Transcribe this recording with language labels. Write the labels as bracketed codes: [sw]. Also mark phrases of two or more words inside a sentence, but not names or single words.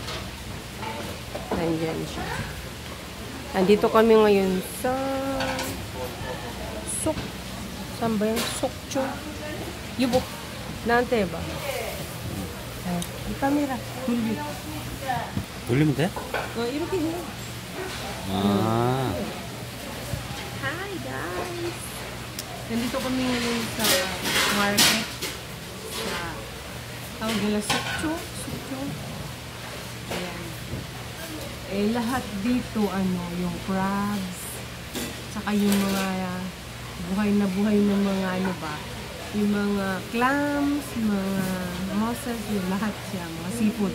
[tl] Nandiyan siya. Nandito kami ngayon sa Sok. Saan ba yan? Sokcho. Yubo. Nante ba? Ay, camera. Huli. [ko] 돌리면 돼? 이렇게 해. 아. [en] Hi guys. [tl] Nandito kami ngayon sa market. Sa tawag nila Sokcho. Sokcho. Ayan. Eh, lahat dito, yung crabs, saka yung mga buhay na mga yung mga clams, mga mosses, yung lahat siya, mga seafoods.